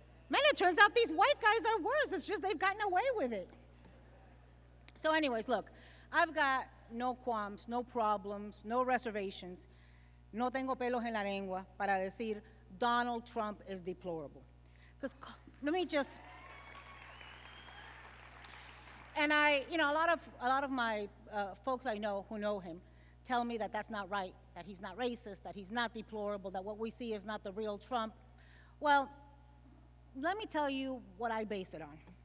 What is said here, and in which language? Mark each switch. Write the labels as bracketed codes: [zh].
[en] Man, it turns out these white guys are worse. It's just they've gotten away with it. So anyways, look, I've got no qualms, no problems, no reservations. [es] No tengo pelos en la lengua para decir Donald Trump [en] is deplorable. Because let me just, and a lot of my folks I know who know him tell me that that's not right, that he's not racist, that he's not deplorable, that what we see is not the real Trump. Well, let me tell you what I base it on.